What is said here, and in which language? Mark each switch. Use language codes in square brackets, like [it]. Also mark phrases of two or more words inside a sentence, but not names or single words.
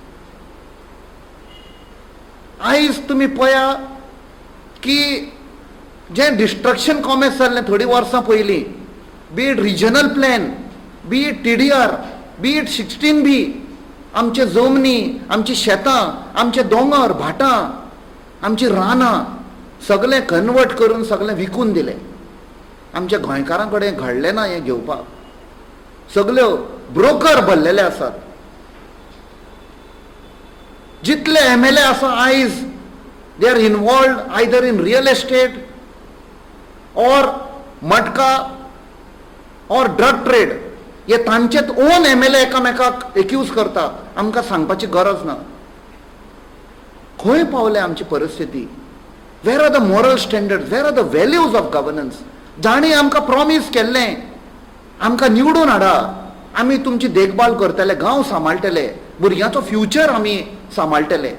[kok] आयज तुमी पळया की जें [en] destruction commerce [kok] जाल्लें थोडीं वर्सां पयलीं, [en] be it regional plan, be it TDR, be it 16B, [kok] आमचे जमनी, आमची शेतां, आमचे दोंगर भाटां, आमची रानां सगळें कन्वर्ट करून सगळें विकून दिलें. आमच्या गोंयकारां कडेन घडलें ना हें घेवपाक. सगल्यो ब्रोकर भरलेले आसात. जितले MLA आसा आयज [en] they are involved either in real estate or matka or drug trade. [kok] हे तांचेच ओन MLA एकामेकाक एक्यूज करता. आमकां सांगपाची गरज ना. खंय पावले आमची परिस्थिती. [en] where are the moral standards, where are the values of governance. [kok] जाणी आमकां प्रॉमीस केल्लें, आमकां निवडून हाडा, आमी तुमची देखभाल करतले, गांव सांबाळटले, भुरग्यांचो फ्युचर आमी सांबाळटले.